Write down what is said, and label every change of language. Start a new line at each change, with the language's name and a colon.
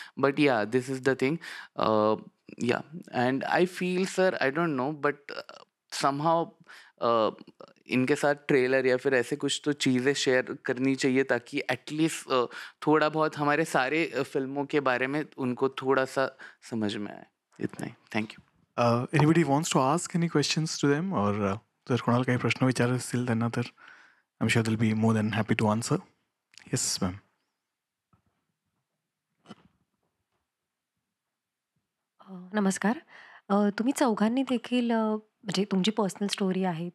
English: but yeah this is the thing, yeah and I feel sir, I don't know, but somehow
Hindi: इनके साथ trailer या फिर ऐसे कुछ तो चीज़ें शेयर करनी चाहिए, ताकि एटलीस्ट थोड़ा बहुत हमारे सारे फिल्मों के बारे में उनको थोड़ा सा समझ में आए। इतना ही,
English: Thank you. Anybody wants to ask any questions to them, or
Marathi: जर कोणाला काही प्रश्न विचारायचे असतील त्यांना तर
English: I am sure they'll be more than happy to answer. Yes ma'am.
Marathi: नमस्कार. तुम्ही चौघांनी देखील म्हणजे तुमची पर्सनल स्टोरी आहे.